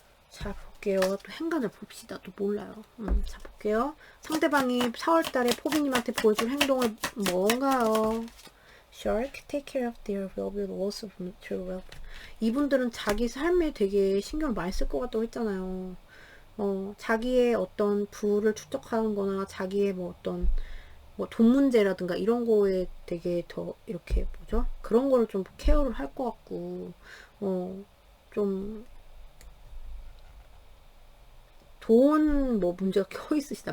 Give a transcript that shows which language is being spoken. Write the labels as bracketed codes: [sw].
[ko] 자, 볼게요. 또 행간을 봅시다. 또 몰라요. 자, 볼게요. 상대방이 4월달에 포비님한테 보여줄 행동을 뭔가요? [en] Shark, take care of their well-being, also material wealth. [ko] 이분들은 자기 삶에 되게 신경을 많이 쓸 것 같다고 했잖아요. 자기의 어떤 부를 축적하는 거나 자기의 뭐 어떤 뭐 돈 문제라든가 이런 거에 되게 더 이렇게 뭐죠? 그런 거를 좀 케어를 할 것 같고, 좀 돈 뭐 문제가 껴 있으시다.